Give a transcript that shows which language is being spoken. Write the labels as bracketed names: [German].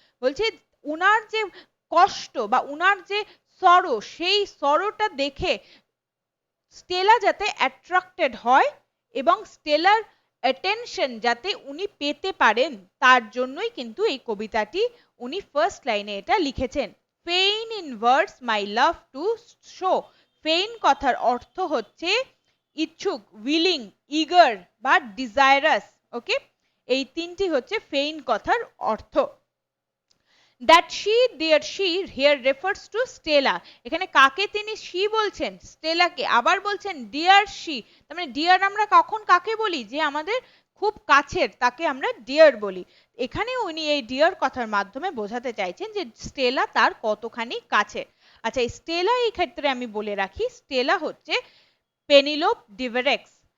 [Bangla] বলছে উনার যে কষ্ট বা উনার যে সরো, সেই সরোটা দেখে স্টেলা যাতে অ্যাট্রাক্টেড হয় এবং স্টেলার অ্যাটেনশন যাতে উনি পেতে পারেন, তার জন্যই কিন্তু এই কবিতাটি উনি ফার্স্ট লাইনে এটা লিখেছেন। [English] Fain in words my love to show. Fain [Bangla] কথার অর্থ হচ্ছে ইচ্ছুক, [English] Willing, eager বা desirous. [Bangla] ওকে, এই তিনটি হচ্ছে ফেইন কথার অর্থ। [English] That she, dear she here refers to Stella. [Bangla] এখানে কাকে তিনি she বলছেন? স্টেলাকে। আবার বলছেন [English] dear she, [Bangla] তার মানে dear আমরা কখন কাকে বলি? যে আমাদের খুব কাছের, তাকে আমরা dear বলি। এখানে উনি এই dear কথার মাধ্যমে বোঝাতে চাইছেন যে স্টেলা তার কতখানি কাছে। আচ্ছা, এই স্টেলা এই ক্ষেত্রে আমি বলে রাখি, স্টেলা হচ্ছে পেনিলোপ ডিভারেক্স।